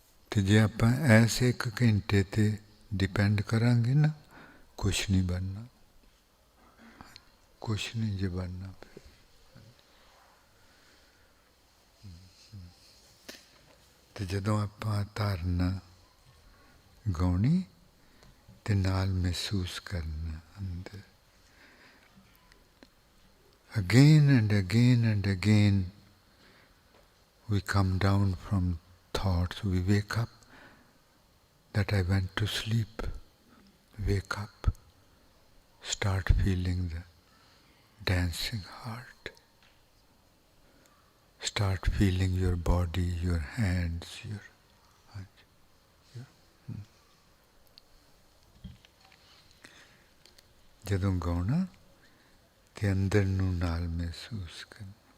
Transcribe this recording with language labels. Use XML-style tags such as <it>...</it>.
<pa>ਤੇ ਜੇ ਆਪਾਂ ਐਸੇ 1 ਘੰਟੇ ਤੇ ਡਿਪੈਂਡ ਕਰਾਂਗੇ ਨਾ, ਕੁਛ ਨਹੀਂ ਬਣਨਾ, ਕੁਛ ਨਹੀਂ ਜੇ ਬਣਨਾ। ਤੇ ਜਦੋਂ ਆਪਾਂ ਧਾਰਨਾ ਗਾਉਣੀ ਤੇ ਨਾਲ ਮਹਿਸੂਸ ਕਰਨਾ ਅੰਦਰ,</pa> <en>Again and again and again, we come down from thoughts, we wake up, that I went to sleep, wake up, start feeling the dancing heart. Start feeling your body, your hands, your</en> <pa>ਜਦੋਂ ਗਾਉਣਾ ਤੇ ਅੰਦਰ ਨੂੰ ਨਾਲ ਮਹਿਸੂਸ ਕਰਨਾ।</pa>